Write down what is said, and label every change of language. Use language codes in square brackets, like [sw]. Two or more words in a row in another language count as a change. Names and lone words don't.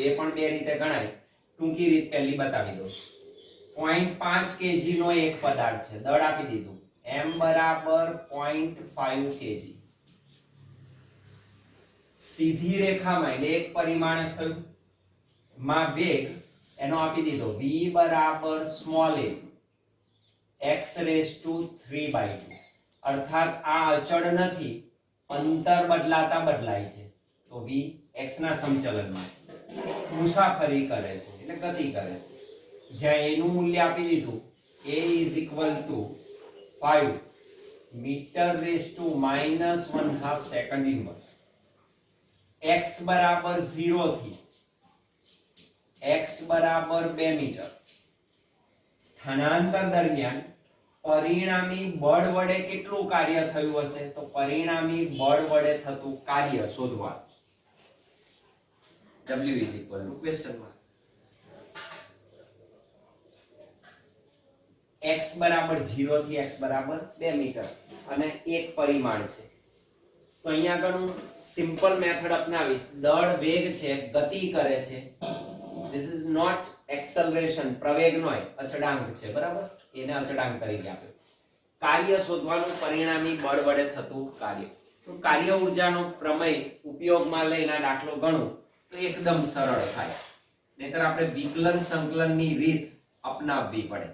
[gu] એ પણ બે રીતે ગણાય. ટૂંકી રીત પહેલી બતાવી દઉં. 0.5 kg નો એક પદાર્થ છે, દળ આપી દીધું, m બરાબર 0.5 kg. સીધી રેખામાં એટલે એક પરિમાણ જ થયું, માં વેગ એનો આપી દીધો v બરાબર [en] small a x raised to 3/2, [gu] અર્થાત આ અચળ નથી, અંતર બદલાતા બદલાય છે, તો v x ના સમચલનમાં છે, મુસાફરી કરે છે એટલે ગતિ કરે છે, જ્યાં a નું મૂલ્ય આપી દીધું [en] a is equal to 5 meter raised to -1/2 second inverse, [gu] x બરાબર 0 થી x બરાબર 2 મીટર સ્થાનાંતર દરમિયાન પરિણામી બળ વડે કેટલું કાર્ય થયું હશે? તો પરિણામી બળ વડે થતું કાર્ય શોધવાનું. [en] w is equal to question mark [gu] x બરાબર 0 થી x બરાબર 2 મીટર અને એક પરિમાણ છે. તો અહીંયા આગળ હું [en] simple method [gu] અપનાવીશ. દળ વેગ છે, ગતિ કરે છે. [en] This is not acceleration, [gu] પ્રવેગ નોય, અચળાંક છે, બરાબર? એને અચળાંક તરીકે આપે. કાર્ય શોધવાનું, પરિણામી બળ વડે થતું કાર્ય. તો કાર્ય ઊર્જાનો પ્રમેય ઉપયોગમાં લઈને આ દાખલો ગણું તો એકદમ સરળ થાય. નહીતર આપણે વિકલન સંકલનની રીત અપનાવવી પડે.